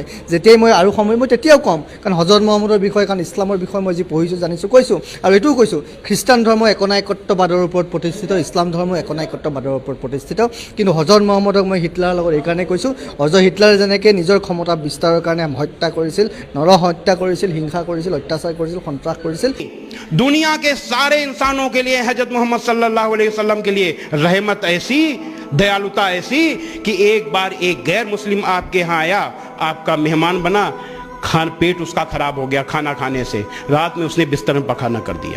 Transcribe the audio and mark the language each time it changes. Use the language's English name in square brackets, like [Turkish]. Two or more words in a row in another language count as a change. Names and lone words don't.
[Assamese] যেতিয়াই মই আৰু সময় মই তেতিয়াও ক'ম, কাৰণ হজৰত মহম্মদৰ বিষয়ে, কাৰণ ইছলামৰ বিষয়ে মই যি পঢ়িছোঁ, জানিছোঁ, কৈছোঁ। আৰু এইটোও কৈছোঁ, খ্ৰীষ্টান ধৰ্ম একনায়কত্ববাদৰ ওপৰত প্ৰতিষ্ঠিত, ইছলাম ধৰ্ম একনায়কত্ববাদৰ ওপৰত প্ৰতিষ্ঠিত। কিন্তু হজৰত মহম্মদক মই হিটলাৰৰ লগত এইকাৰণে কৈছোঁ, হজৰত হিটলাৰে যেনেকৈ নিজৰ ক্ষমতা বিস্তাৰৰ কাৰণে হত্যা কৰিছিল, হত্যা কৰিছিল, হিংসা কৰিছিল, অত্যাচাৰ কৰিছিল, সন্ত্ৰাস কৰিছিল। [Hindi] दुनिया के सारे इंसानों के लिए हजरत मोहम्मद [Arabic] صلى الله عليه وسلم [Hindi] के लिए रहमत ऐसी, दयालुता ऐसी कि एक बार एक गैर मुस्लिम आपके यहाँ आया, आपका मेहमान बना, पेट उसका खराब हो गया खाना खाने से, रात में उसने बिस्तर में पखाना कर दिया।